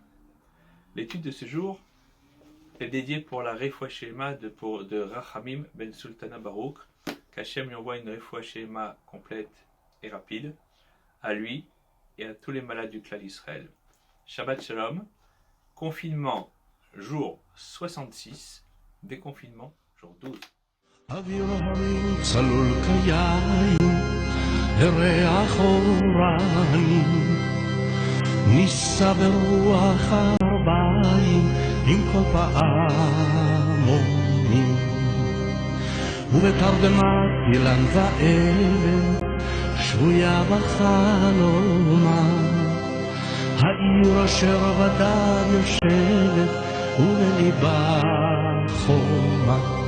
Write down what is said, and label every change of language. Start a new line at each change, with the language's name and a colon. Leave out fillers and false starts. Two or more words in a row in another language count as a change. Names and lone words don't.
French: L'étude de ce jour est dédiée pour la
Hebrew: רפואה שלמה
French: de Rachamim ben Sultana Baruch, qu'Hachem lui envoie une
Hebrew: רפואה שלמה
French: complète et rapide, à lui et à tous les malades du clan d'Israël.
Hebrew: שבת שלום,
French: confinement jour 66, déconfinement jour 12.
Hebrew: אווירונים צלול כיין, לריח אורנים, נישא ברוח עם כל פעמונים, ובתרדמת אילן ואבן שבויה בחלומה, העיר אשר בדד יושבת ובליבה חומה,